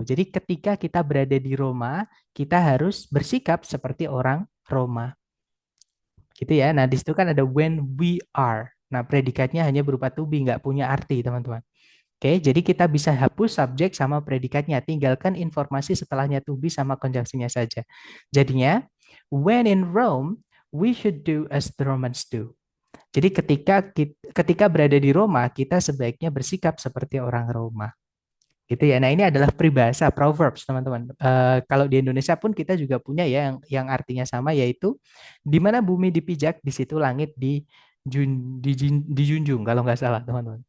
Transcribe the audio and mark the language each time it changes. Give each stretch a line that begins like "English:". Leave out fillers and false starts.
Indonesian: Jadi ketika kita berada di Roma, kita harus bersikap seperti orang Roma. Gitu ya. Nah, di situ kan ada
English: when we are.
Indonesian: Nah, predikatnya hanya berupa to be, nggak punya arti, teman-teman. Oke, jadi kita bisa hapus subjek sama predikatnya, tinggalkan informasi setelahnya to be sama konjungsinya saja. Jadinya,
English: when in Rome, we should do as the Romans do.
Indonesian: Jadi ketika berada di Roma, kita sebaiknya bersikap seperti orang Roma. Gitu ya. Nah, ini adalah peribahasa proverbs, teman-teman. Kalau di Indonesia pun kita juga punya ya yang artinya sama, yaitu di mana bumi dipijak, di situ langit dijunjung kalau nggak salah, teman-teman.